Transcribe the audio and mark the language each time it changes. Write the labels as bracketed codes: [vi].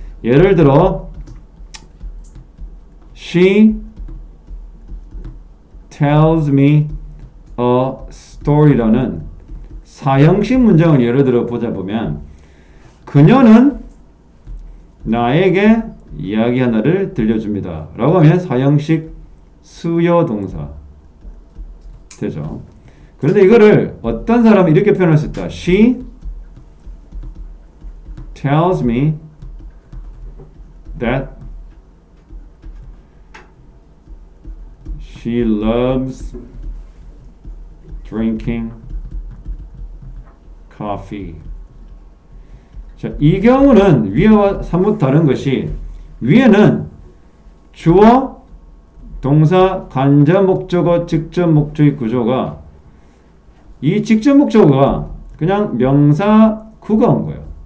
[ko] 예를 들어 [en] She tells me a story [ko] 라는 사형식 문장을 예를 들어 보자 보면 그녀는 나에게 이야기 하나를 들려줍니다. 라고 하면 사형식 수요동사 되죠. 그런데 이거를 어떤 사람이 이렇게 표현할 수 있다. [en] She tells me that she loves drinking coffee. [ko] 자, 이 경우는 위에와 사뭇 다른 것이 위에는 주어, 동사, 간접 목적어, 직접 목적의 구조가 이 직접 목적어가 그냥 명사 구가 온 거예요.